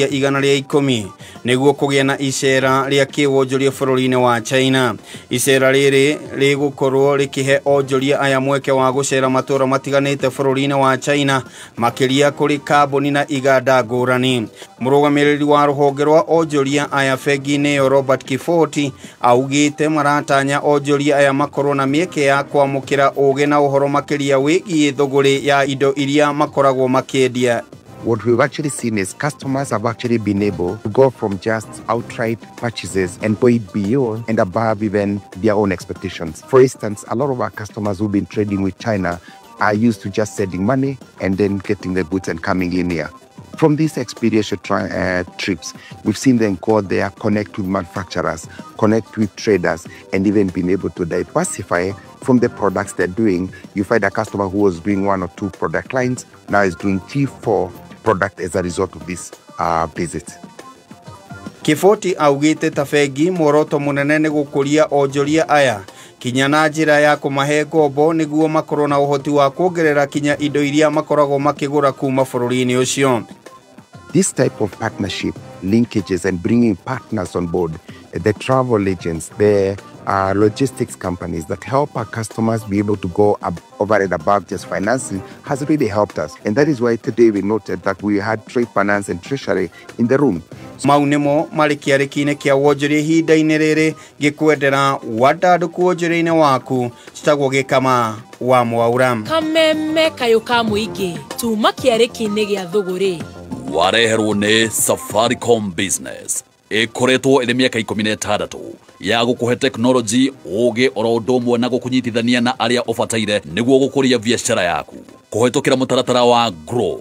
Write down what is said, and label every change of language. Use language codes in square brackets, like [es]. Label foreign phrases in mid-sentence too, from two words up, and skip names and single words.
[ki] 110 nĩguo kũgĩa na icera rĩa kĩwonjoria bũrũri-inĩ wa China icera rĩrĩ rĩgũkorwo rĩkĩhe onjoria aya mweke wa gũcera matũũra matiganĩte bũrũri-inĩ wa China makĩria kũrĩ kambuni na iganda ngũrani mũrũgamĩrĩri wa rũhonge rwa onjoria aya bengi-inĩ ĩyo Robert Kifoti augĩte maratanya onjoria aya makorwo na mĩeke ya kwamũkĩra ũgĩ na ũhoro makĩria wĩgiĩ thũgũrĩ ya indo iria makoragwo makĩendia [en] what we've actually seen is customers have actually been able to go from just outright purchases and go beyond and above even their own expectations. For instance, a lot of our customers who've been trading with China are used to just sending money and then getting the goods and coming in here. From these experiential trips, we've seen them go there, connect with manufacturers, connect with traders, and even been able to diversify from the products they're doing. You find a customer who was doing 1 or 2 product lines, now is doing 3-4 products as a result of this visit. [ki] Kifoti augite ta bengi muoroto munene ni gukuria onjoria aya kinya na njira ya kumahe ngombo niguo makorwo na uhoti wa kuongerera kinya indo iria makoragwo makigura kuma bururi-ini ucio. [en] This type of partnership, linkages and bringing partners on board, the travel agents, the logistics companies that help our customers be able to go over and above just financing has really helped us. And that is why today we noted that we had trade finance and treasury in the room. [ki] Mau nimo mari kiarikine kia wonjoria ihinda-ini riri gikwendera wadandu kuonjoria-ini waku citagwo gikama wa Mwaura. Kameme kayo ka muingi tuma kiariki-ini gia thuguri wareherwo nĩ Safaricom Business ĩkoretwo ĩrĩ mĩaka 16 ya gũkũhe teknoloji ũgĩ oro ũndũ ũmwe na gũkũnyitithania na arĩa ũbataire nĩguo gũkũria biacara yaku kũhetũkĩra mũtaratara wa Grow.